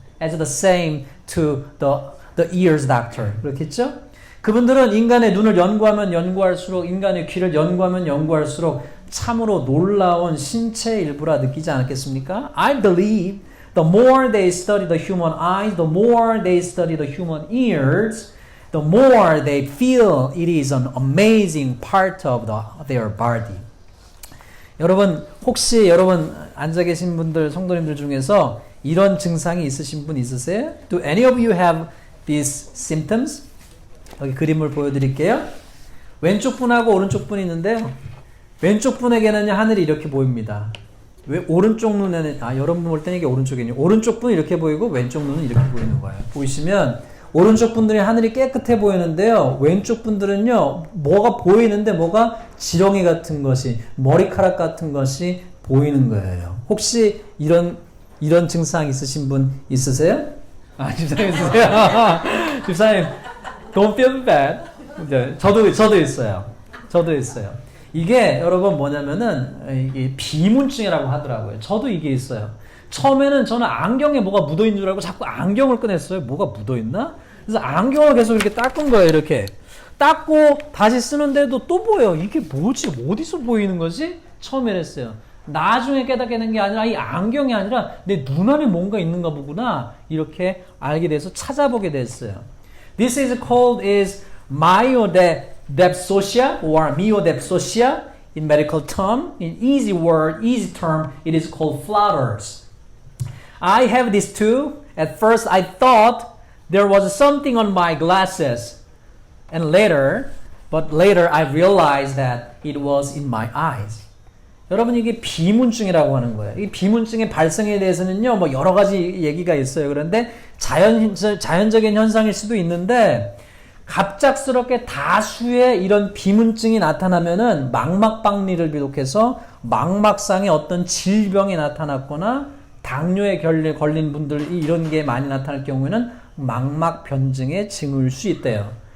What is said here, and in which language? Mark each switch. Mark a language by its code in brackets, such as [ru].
[en] As the same to the ears doctor. [ko] 그렇겠죠? 그분들은 인간의 눈을 연구하면 연구할수록, 인간의 귀를 연구하면 연구할수록 참으로 놀라운 신체의 일부라 느끼지 않았겠습니까? [en] I believe the more they study the human eyes, the more they study the human ears, the more they feel it is an amazing part of their body. [ko] 여러분, 혹시 여러분 앉아 계신 분들, 성도님들 중에서 이런 증상이 있으신 분 있으세요? [en] Do any of you have these symptoms? [ko] 여기 그림을 보여드릴게요. 왼쪽 분하고 오른쪽 분이 있는데요. 왼쪽 분에게는 하늘이 이렇게 보입니다. 왜 오른쪽 눈에는, 여러분 볼 때는 이게 오른쪽이에요. 오른쪽 분은 이렇게 보이고 왼쪽 눈은 이렇게 보이는 거예요. 보이시면 오른쪽 분들이 하늘이 깨끗해 보이는데요. 왼쪽 분들은요, 뭐가 보이는데 뭐가 지렁이 같은 것이, 머리카락 같은 것이 보이는 거예요. 혹시 이런 증상 있으신 분 있으세요? 집사님 있으세요? [en] 집사님, don't feel bad. [ko] 네, 저도 있어요. 저도 있어요. 이게 여러분 뭐냐면은 이게 비문증이라고 하더라고요. 저도 이게 있어요. 처음에는 저는 안경에 뭐가 묻어있는 줄 알고 자꾸 안경을 꺼냈어요. 뭐가 묻어있나? 그래서 안경을 계속 이렇게 닦은 거예요. 이렇게 닦고 다시 쓰는데도 또 보여요. 이게 뭐지? 어디서 보이는 거지? 처음에 했어요. 나중에 깨닫게 된 게 아니라 이 안경이 아니라 내 눈 안에 뭔가 있는가 보구나. 이렇게 알게 돼서 찾아보게 됐어요. [en] This is called is myodipsosia or myodipsosia in medical term. In easy word, easy term, it is called flutters. I have this too. At first I thought there was something on my glasses. And later I realized that it was in my eyes. [ko] 여러분, 이게 비문증이라고 하는 거예요. 이 비문증의 발생에 대해서는요, 뭐 여러 가지 얘기가 있어요. 그런데 자연적인 현상일 수도 있는데, 갑작스럽게 다수의 이런 비문증이 나타나면은 망막박리를 비롯해서 망막상의 어떤 질병이 나타났거나 당뇨에 걸린 분들이 이런 게 많이 나타날 경우에는 망막 변증의 징후일 수 있대요.